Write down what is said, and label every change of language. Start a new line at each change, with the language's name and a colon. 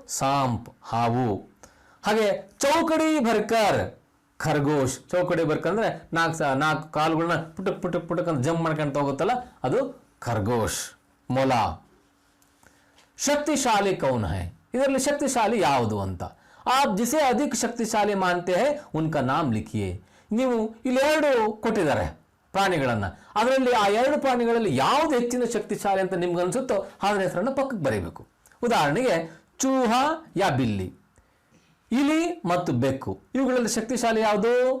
Kannada: ಸಾಂಪ್, ಹಾವು. ಹಾಗೆ
Hindi: ಚೌಕಡಿ ಭರ್ಕರ್,
Kannada: ಖರ್ಗೋಶ್. ಚೌಕಡಿ ಭರ್ಕರ್ ಅಂದ್ರೆ ನಾಲ್ಕು ಕಾಲುಗಳನ್ನ ಪುಟಕ್ ಅಂತ ಜಂಪ್ ಮಾಡ್ಕೊಂತ ಹೋಗುತ್ತಲ್ಲ, ಅದು ಖರ್ಗೋಶ್, ಮೊಲ.
Hindi: ಶಕ್ತಿಶಾಲಿ ಕೌನ್ ಹೈ,
Kannada: ಇದರಲ್ಲಿ ಶಕ್ತಿಶಾಲಿ ಯಾವುದು ಅಂತ.
Hindi: आप जिसे अधिक शक्तिशाली मानते हैं उनका नाम लिखिए.
Kannada: ನೀವು ಇಲ್ಲಿ ಎರಡು ಕೊಟ್ಟಿದ್ದಾರೆ ಪ್ರಾಣಿಗಳನ್ನ, ಅದರಲ್ಲಿ ಆ ಎರಡು ಪ್ರಾಣಿಗಳಲ್ಲಿ ಯಾವ್ದು ಹೆಚ್ಚಿನ ಶಕ್ತಿಶಾಲಿ ಅಂತ ನಿಮ್ಗೆ ಅನ್ಸುತ್ತೋ ಅದರ ಹೆಸರನ್ನು ಪಕ್ಕಕ್ಕೆ ಬರೀಬೇಕು. ಉದಾಹರಣೆಗೆ ಚೂಹ ಯಾ ಬಿಲ್ಲಿ, ಇಲಿ ಮತ್ತು ಬೆಕ್ಕು, ಇವುಗಳಲ್ಲಿ ಶಕ್ತಿಶಾಲಿ ಯಾವುದು?